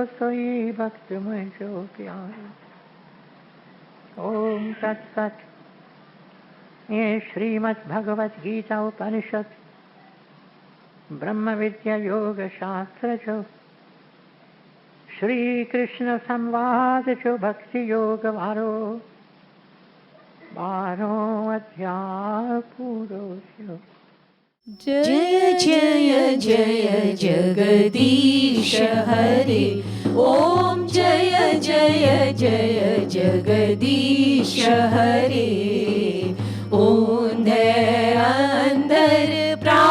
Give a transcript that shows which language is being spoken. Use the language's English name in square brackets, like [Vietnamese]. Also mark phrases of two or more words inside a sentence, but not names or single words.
[Sindhi] सोई भक्त में जो प्यारो। [Sanskrit] ओम तत्सत। [Sindhi] ये श्रीमद् भगवत गीता उपनिषद ब्रह्म विद्या योग शास्त्र जो, श्री कृष्ण संवाद जो भक्ति योग वारो 12 अध्याय पूरो थियो। [Hindi] जय जय जय जगदीश हरे। ओम जय जय जय जगदीश हरे। [Sindhi] ऊंधे अंदर